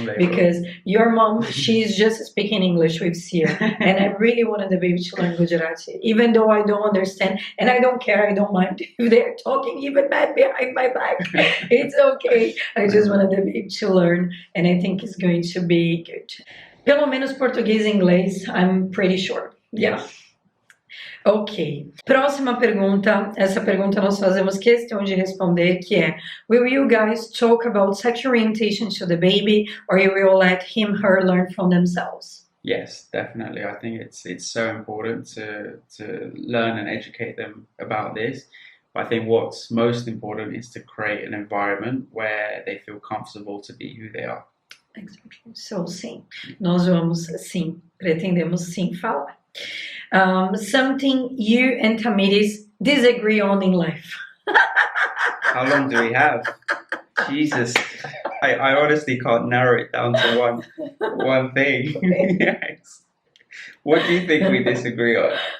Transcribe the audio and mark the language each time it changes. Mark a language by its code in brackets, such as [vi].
[en] Because your mom, she's just speaking English with Sia, and I really wanted the baby to learn Gujarati, even though I don't understand, and I don't care, I don't mind if they're talking even bad behind my back. It's okay. I just wanted the baby to learn, and I think it's going to be good. [pt] Pelo menos português e inglês, [en] I'm pretty sure. Yeah. [pt] Ok. Próxima pergunta. Essa pergunta nós fazemos questão de responder, que é: [en] will you guys talk about sexual orientation to the baby, or you will let him/her learn from themselves? Yes, definitely. I think it's so important to learn and educate them about this. But I think what's most important is to create an environment where they feel comfortable to be who they are. Exactly. [pt] So, sim, nós vamos, sim, pretendemos sim falar. [en] Something you and Thamires disagree on in life. How long do we have? Jesus, I honestly can't narrow it down to one thing. Yes. What do you think we disagree on?